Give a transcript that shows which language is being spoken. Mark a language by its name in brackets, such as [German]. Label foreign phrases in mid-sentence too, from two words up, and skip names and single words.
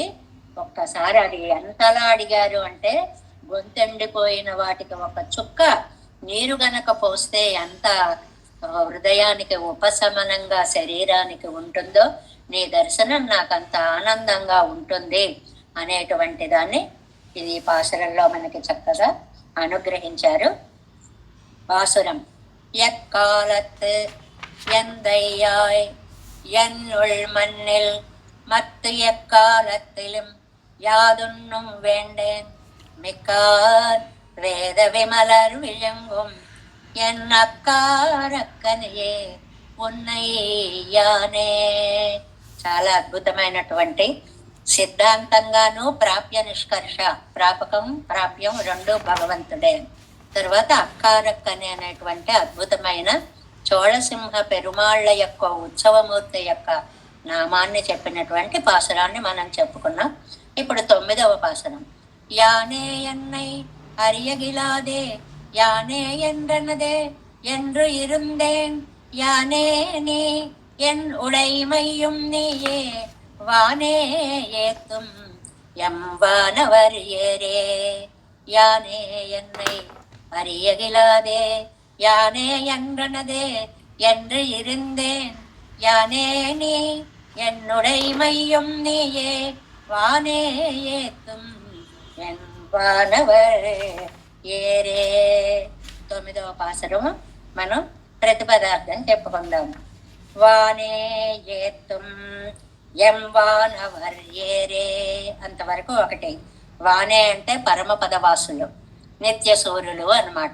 [Telugu] ఒక్కసారి అది ఎంతలా అడిగారు అంటే గొంతెండిపోయిన వాటికి ఒక చుక్క నీరు గనక పోస్తే ఎంత హృదయానికి ఉపశమనంగా శరీరానికి ఉంటుందో, నీ దర్శనం నాకంత ఆనందంగా ఉంటుంది అనేటువంటి దాన్ని ఇది పాసురంలో మనకి చక్కగా అనుగ్రహించారు. [Tamil] பாசுரம் எக்காலத்து எந்தையாய் என்னுள் மண்ணில் மத்து எக்காலத்திலும் யாதுன்னும் வேண்டேன் மிக்கார் வேத விமலர் விழுங்கும் என் அக்காரக்கனியே உன்னையானே. [Telugu] చాలా అద్భుతమైనటువంటి సిద్ధాంతంగాను ప్రాప్య నిష్కర్ష, ప్రాపకం ప్రాప్యం రెండు భగవంతుడే. తర్వాత అక్కారక్కని అనేటువంటి అద్భుతమైన చోళసింహ పెరుమాళ్ళ యొక్క ఉత్సవమూర్తి యొక్క నామాన్ని చెప్పినటువంటి పాసురాన్ని మనం చెప్పుకున్నాం. ఇప్పుడు 9వ పాసురం. [Tamil] யானே என்னை அறியகிலாதே யானே என்றனதே என்று இருந்தேன், யானே நீ என் உடைமையும் நீயே வானே ஏத்தும் எம்வானவர் ஏரே. யானே என்னை அறியகிலாதே யானே என்றனதே என்று இருந்தேன், யானே நீ என்னுடைமையும் நீயே வானே ஏத்தும் எம்வானவர் ఏరే. [Telugu] 9వ పాసురము మనం ప్రతిపదార్థం చెప్పుకుందాము. [Tamil] வானே ஏத்தும் எம் வானவர் ஏரே [Telugu] అంతవరకు ఒకటి. వానే అంటే పరమపద వాసులు, నిత్య సూర్యులు అన్నమాట.